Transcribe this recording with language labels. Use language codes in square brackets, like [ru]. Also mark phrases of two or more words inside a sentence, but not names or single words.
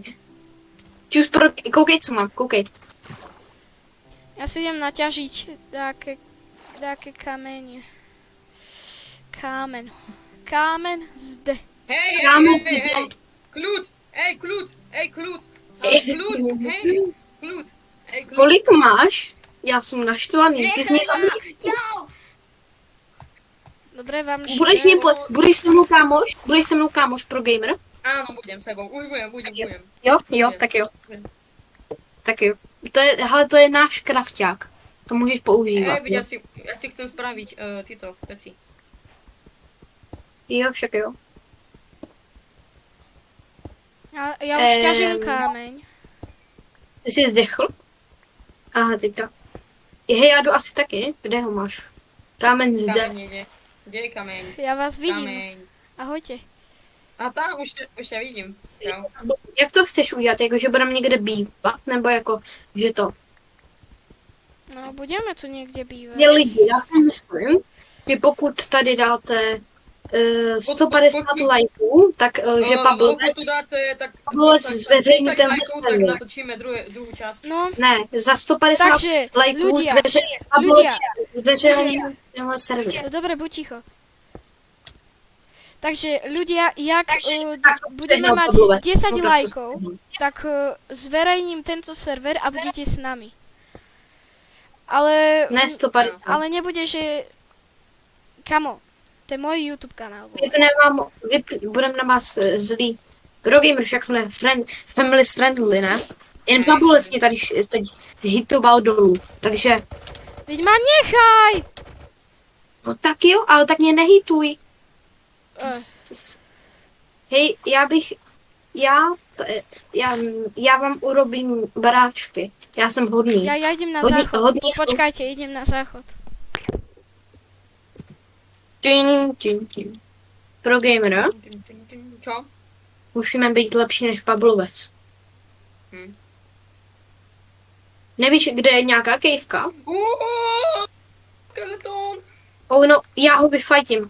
[cs] Čus, koukej, co mám, koukej. [sk] Ja si idem naťažiť dáke kamene. [cs] Kámen zde. Hej, Kámo, [sk] kľud, kľud, kľud, kľud. [cs] Kolik máš? Já jsem naštvaný, ty jsi mě [sk] Dobre, vám [cs] Budeš se mnou kámoš pro gamer? [sk] Áno, budem sebou, už budem. [cs] Jo, tak jo. To je náš krafťák. To můžeš používat. [sk] Ja si chcem spraviť tieto veci. [cs] Jo, však jo. [sk] Ja už ťažím kámeň. [cs] Ty jsi zdechl? Aha, teďka. Hej, já jdu asi taky. Kde ho máš? Kámen zde. [sk] Kameň ide. Kde je kameň? Ja vás vidím. Kameň. Ahojte. A tam už ťa vidím. Čau. [cs] Jak to chceš udělat? Jako, že budeme někde bývat? Nebo jako, že to? [sk] No, budeme tu niekde bývať. [cs] Je lidi, já si myslím, že pokud tady dáte 150 lajků, tak že Pavlovec [sk] tu dáte, tak [cs] Pavlovec zveřejní 30 tenhle [sk] lajkov, tak server. natočíme druhú časť. No, [cs] Ne, za 150 takže, lajků [sk] ľudia, [cs] zveřejní Pavlovec zveřejní tenhle server. [sk] no dobre, buď ticho. Takže ľudia, jak budeme no, mať Pavlovec. 10 No, tak to lajkov, skúsim. tak zverejním tento server a budete s nami. Ale... [cs] Ne 150. [sk] Ale nebude, že... Kamo, to je môj YouTube kanál. [cs] Budeme na vás zlí. Progamer však jsme [en] family friendly, [cs] ne? Jen Pavlovec mě tady teď hitoval dolů, takže... [sk] Veď ma nechaj! [cs] No tak jo, ale tak mě nehituj. Hej, já vám urobím baráčky. Já jsem hodný. [sk] Ja idem na [cs] Hodný- [sk] záchod. hodný sú- Počkajte, idem na záchod. Tin. [cs] Pro gamera [sk] Čo? [cs] musíme být lepší než Pavlovec. Hm. Nevíš, kde je nějaká kejvka? Skeleton. No, já ho vyfajtím.